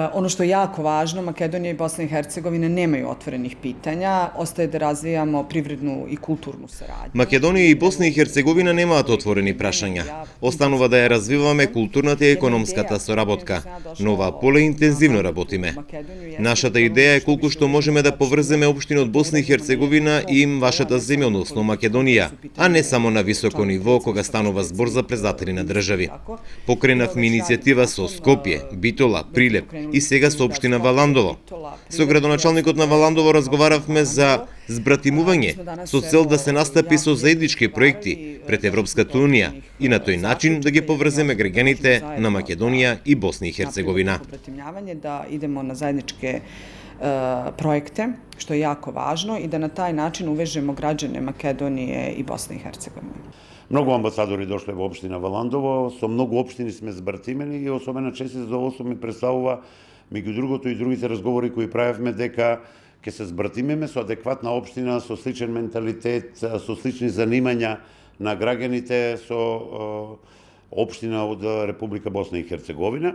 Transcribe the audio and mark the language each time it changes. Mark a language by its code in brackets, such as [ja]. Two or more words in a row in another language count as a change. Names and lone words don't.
[bs] Ono što je jako važno, Makedonija i Bosna i Hercegovina nemaju otvorenih pitanja, ostaje da razvijamo privrednu i kulturnu saradnju. [mk] Македонија и Босна и Херцеговина немаат отворени прашања. Останува да ја развиваме културната и економската соработка, но ова поле интензивно работиме. Нашата идеја е колку што можеме да поврземе општини од Босна и Херцеговина и им вашата земја, односно Македонија, а не само на високо ниво кога станува збор за председатели на држави. Покренавме иницијатива со Скопје, Битола, Прилеп и сега со општина Валандово. Со градоначалникот на Валандово разговаравме за збратимување со цел да се настапи со заеднички проекти пред Европската унија и на тој начин да ги поврземе граѓаните на Македонија и Босна и Херцеговина. [bs] Da idemo na zajedničke projekte, što je jako važno, i da na taj način uvežemo građane Makedonije i Bosne i Hercegovine. [mk] Многу амбасадори дошле во општина Валандово, со многу општини сме збратимени и особено чест задоволство ми представува, меѓу другото и другите разговори кои правевме, дека ќе се збратимеме со адекватна општина, со сличен менталитет, со слични занимања на граѓаните, со општина од Република Босна и Херцеговина.